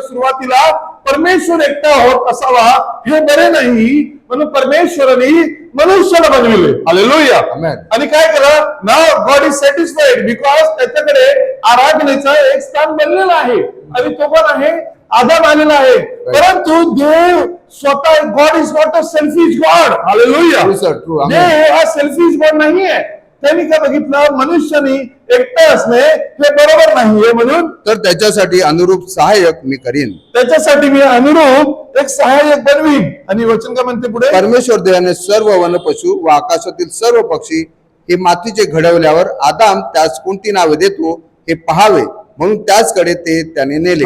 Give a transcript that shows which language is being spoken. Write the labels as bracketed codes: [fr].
[mr] सुरुवातीला परमेश्वर एकटा होत असावा हे बरे नाही म्हणून परमेश्वराने मनुष्याला बनविले. हालेलुया. आणि काय केलं? नाव [en] God is satisfied because [mr] त्याच्याकडे आराधनेचं एक स्थान बनलेलं आहे. आणि तो पण आहे, आदाम आलेला आहे. परंतु देव स्वतः, [en] God is not a selfish God. [mr] Hallelujah. देव हा सेल्फिश गॉड नाहीये. त्यांनी काय बघितलं? मनुष्याने एकटा असणे हे बरोबर नाहीये, म्हणून तर त्याच्यासाठी अनुरूप सहाय्यक मी करीन. त्याच्यासाठी मी अनुरूप एक सहाय्यक बनवीन. आणि वचन काय म्हणते पुढे? परमेश्वर देवाने सर्व वनपशु व आकाशातील सर्व पक्षी हे मातीचे घडवल्यावर आदाम त्यास कोणती नावे देतो हे पहावे म्हणून त्याचकडे ते त्याने नेले.